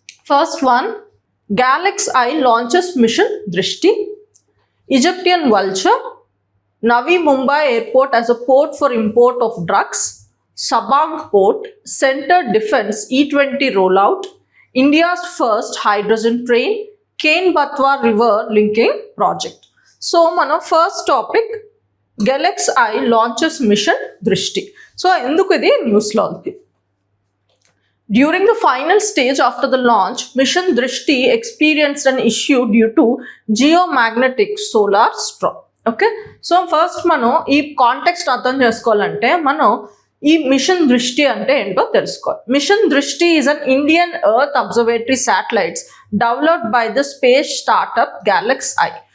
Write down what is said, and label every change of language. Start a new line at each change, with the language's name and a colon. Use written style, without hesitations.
English: First one, GalaxEye launches mission Drishti, Egyptian vulture, Navi Mumbai airport as a port for import of drugs, Sabang port, centre defence E20 rollout, India's first hydrogen train, Ken Batwa river linking project.
Telugu: So మన first topic గెలక్స్ I launches machine దృష్టి. So ఎందుకు ఇది న్యూస్లో ఉంది?
English: During the final stage after the launch, Mission Drishti experienced an issue due to geomagnetic solar storm.
Telugu: Okay, so first మనం ఈ context అర్థం చేసుకోవాలంటే మనం ఈ మిషన్ దృష్టి అంటే ఏంటో తెలుసుకోవాలి.
English: Mission Drishti is an Indian earth observatory satellites developed by the space startup GalaxEye.